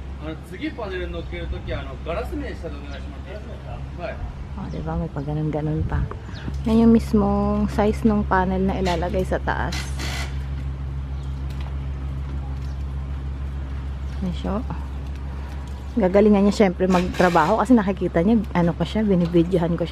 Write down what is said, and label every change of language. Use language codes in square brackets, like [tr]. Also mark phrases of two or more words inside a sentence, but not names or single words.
[ja] 次パネル乗っけるときガラス面下でお願いします。はい。 [tl] Oh, diba? May pag ganun-ganun pa. Yan yung mismong size ng panel na ilalagay sa taas. Medyo gagalingan niya syempre magtrabaho kasi nakikita niya, ano ko siya, binibidyohan ko siya.